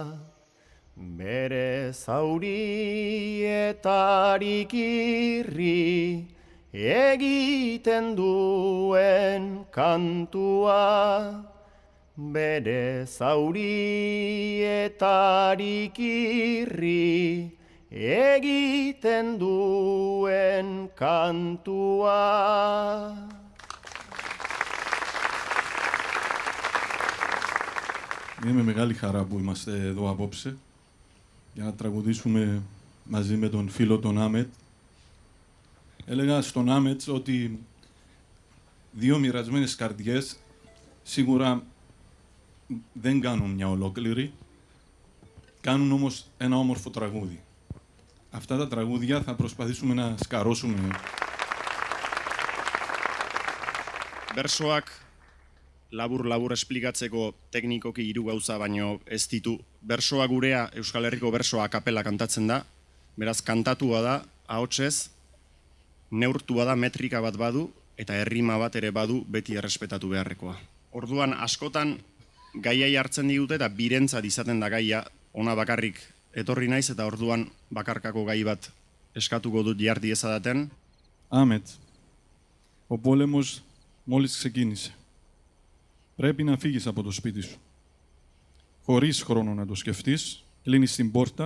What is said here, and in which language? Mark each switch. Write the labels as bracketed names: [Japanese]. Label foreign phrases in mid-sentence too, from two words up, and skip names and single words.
[Basque] Bere zaurietarik irri egiten duen kantua. Bere zaurietarik irri egiten duen kantua. [Greek] Είναι με μεγάλη χαρά που είμαστε εδώ απόψε για να τραγουδήσουμε μαζί με τον φίλο τον Άμετ. Έλεγα στον Άμετ ότι δύο μοιρασμένες καρδιές σίγουρα δεν κάνουν μια ολόκληρη, κάνουν όμως ένα όμορφο τραγούδι. Αυτά τα τραγούδια θα προσπαθήσουμε να σκαρώσουμε [Basque] bersoak labur esplikatzeko teknikoki 3 gauza baino ez ditu. Bersoa gurea Euskal Herriko bersoa kapela kantatzen da, beraz kantatua da, ahotsez, neurtua da, metrika bat badu, eta errima bat ere badu beti errespetatu beharrekoa. Orduan askotan gaiai hartzen digute eta birentzat izaten da gaia, ona bakarrik etorri naiz eta orduan bakarkako gai bat eskatuko dut jardi ezadaten. [Greek] Άμετ, ο πόλεμος μόλις ξεκίνησε. Πρέπει να φύγεις από το σπίτι σου. Χωρίς χρόνο να το σκεφτείς, κλείνεις την πόρτα.